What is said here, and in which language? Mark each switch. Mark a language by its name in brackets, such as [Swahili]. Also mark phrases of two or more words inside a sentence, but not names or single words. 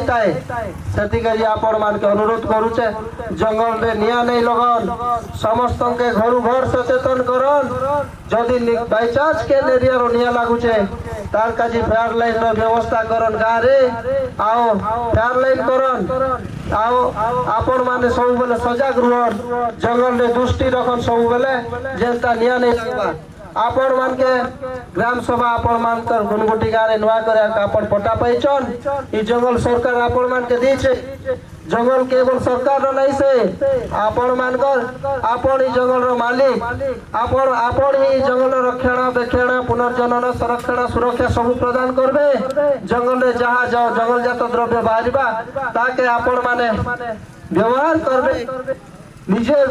[Bhatri] थाए सेति करी आपण मान के अनुरोध करूचे जंगल रे निया नहीं लगन समस्त के घर घर सचेतन करन जदि बाई चांस के एरिया रो निया लागुचे तार काजी फेयर लाइन रो व्यवस्था करन गाँ रे आओ फेयर लाइन करन आओ आपण माने सब बेले सजग रुहन जंगल रे दृष्टि रखन सब बेले जेनता निया नहीं लगबा आपण मान के ग्राम सभा आपण मान कर गुनगुटी गाँव नुआ करे आपण पटा पाइछन ई जंगल सरकार आपण मान के दीछे जंगल केवल सरकार रो नहीं से आपण मान कर आपण ई जंगल रो मालिक आपण ही जंगल रो रक्षण पुनर्जनन संरक्षण सुरक्षा सब प्रदान करबे जंगल रे जहाँ जंगल जात द्रव्य बाहरिबा ताके आपण माने व्यवहार करबे निजे